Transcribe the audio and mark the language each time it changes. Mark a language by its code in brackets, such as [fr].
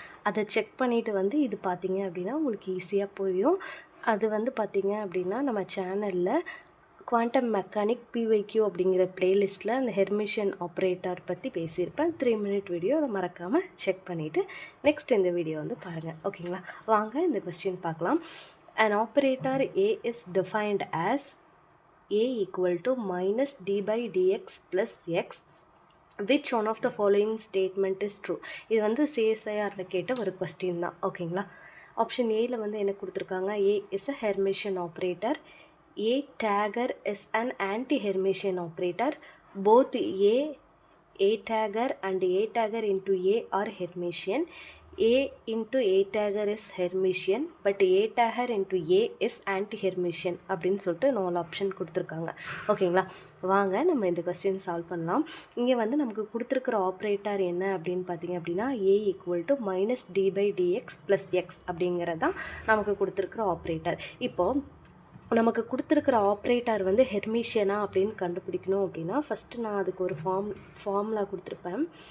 [ta] அதை செக் பண்ணிவிட்டு வந்து இது பார்த்தீங்க அப்படின்னா உங்களுக்கு ஈஸியாக புரியும். அது வந்து பார்த்தீங்க அப்படின்னா நம்ம சேனலில் குவாண்டம் மெக்கானிக் பிஒய்க்யூ அப்படிங்கிற பிளேலிஸ்ட்டில் அந்த ஹெர்மிஷியன் ஆப்ரேட்டர் பற்றி பேசியிருப்பேன். 3 minute வீடியோ, அதை மறக்காமல் செக் பண்ணிவிட்டு நெக்ஸ்ட் இந்த வீடியோ வந்து பாருங்கள். ஓகேங்களா, வாங்க இந்த கொஸ்டின் பார்க்கலாம். [en] An operator A is defined as A equal to minus d by dx plus x. Which one of the following statement is true? [ta] இது வந்து சிஎஸ்ஐஆரில் கேட்ட ஒரு கொஸ்டின் தான். ஓகேங்களா, ஆப்ஷன் ஏயில் வந்து என்ன கொடுத்துருக்காங்க? [en] A is a Hermitian operator. A tagger is an anti-Hermitian operator. Both A tagger and A tagger into A are Hermitian. A into A tagger is Hermitian, but A tagger into A is anti-Hermitian [ta] அப்படின்னு சொல்லிட்டு 4 option கொடுத்துருக்காங்க. ஓகேங்களா, வாங்க நம்ம இந்த question solve பண்ணலாம். இங்கே வந்து நமக்கு கொடுத்துருக்கிற ஆப்ரேட்டர் என்ன அப்படின்னு பார்த்தீங்க அப்படின்னா A equal to minus D by dx plus X அப்படிங்கிறது தான் நமக்கு கொடுத்துருக்கிற ஆப்ரேட்டர். இப்போது நமக்கு கொடுத்துருக்கிற ஆப்ரேட்டர் வந்து ஹெர்மிஷியனா அப்படின்னு கண்டுபிடிக்கணும் அப்படின்னா ஃபஸ்ட்டு நான் அதுக்கு ஒரு ஃபார்முலா கொடுத்துருப்பேன்.